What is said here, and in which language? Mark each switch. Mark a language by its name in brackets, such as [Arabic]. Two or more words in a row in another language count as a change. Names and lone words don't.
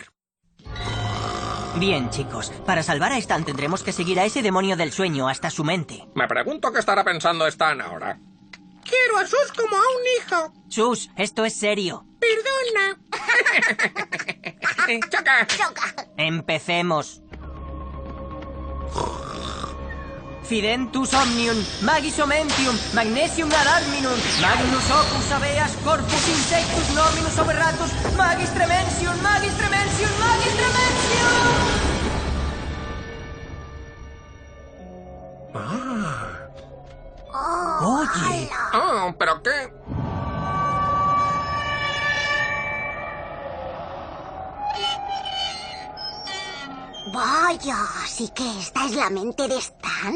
[Spanish] Bien, chicos. Para salvar a Stan tendremos que seguir a ese demonio del sueño hasta su mente. Me pregunto qué estará pensando Stan ahora. Quiero a Sus como a un hijo. Sus, esto es serio. Perdona. ¡Choca! Empecemos. [Latin] Fidentus omnium, magis omentium, magnesium alarminum, magnus opus habeas corpus insectus nominus oberratus, magis tremensium, magis tremensium, magis tremensium. [Spanish] Oye. Oh, ¿pero qué? Vaya, así que esta es la mente de Stan.